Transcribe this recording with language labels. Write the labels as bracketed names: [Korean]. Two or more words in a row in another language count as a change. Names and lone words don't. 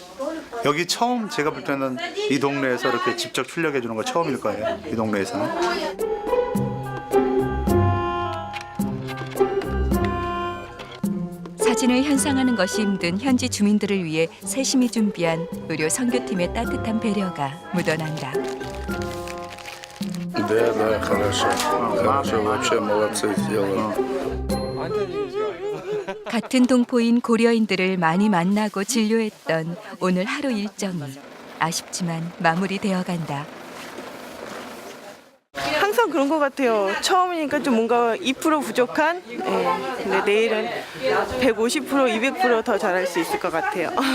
[Korean] 여기 처음 제가 볼 때는 이 동네에서 이렇게 직접 출력해 주는 거 처음일 거예요. 이 동네에서는. 사진을 현상하는 것이 힘든 현지 주민들을 위해 세심히 준비한 의료 선교팀의 따뜻한 배려가 묻어난다. [Russian] Да, хорошо. Хорошо, вообще молодцы сделали. [Korean] 같은 동포인 고려인들을 많이 만나고 진료했던 오늘 하루 일정이 아쉽지만 마무리되어 간다. 항상 그런 것 같아요. 처음이니까 좀 뭔가 2% 부족한? 근데 내일은 150%, 200% 더 잘할 수 있을 것 같아요.